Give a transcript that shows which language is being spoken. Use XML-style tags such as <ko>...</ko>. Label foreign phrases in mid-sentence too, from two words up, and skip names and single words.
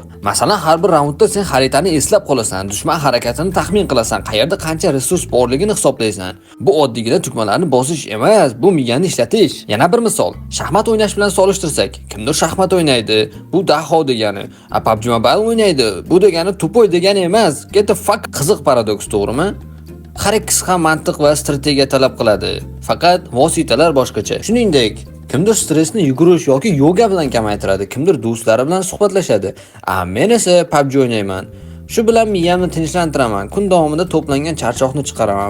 <uz>Masalan, har bir raundda sen xaritani eslab qolasan, dushman harakatini taxmin qilasan, qayerda qancha resurs borligini hisoblaysan. Bu oddiygina tugmalarni bosish emas, bu miyani ishlatish. Yana bir misol, shaxmat o'ynash bilan solishtirsak, kimdir shaxmat o'ynaydi, bu daho degani. PUBG Mobile o'ynaydi, bu degani tupoy degani emas.</uz> <en>Get the fuck</en> <uz>qiziq paradoks, to'g'rimi? Har ikkisi ham mantiq va strategiya talab qiladi. Faqat vositalar boshqacha. Shuningdek, kimdir stressni yugurish yoki yoga bilan kamaytiradi, kimdir do'stlari bilan suhbatlashadi. Men esa PUBG o'ynayman. Shu bilan miyamni tinchlantiraman. Kun davomida to'plangan charchoqni chiqaraman.</uz>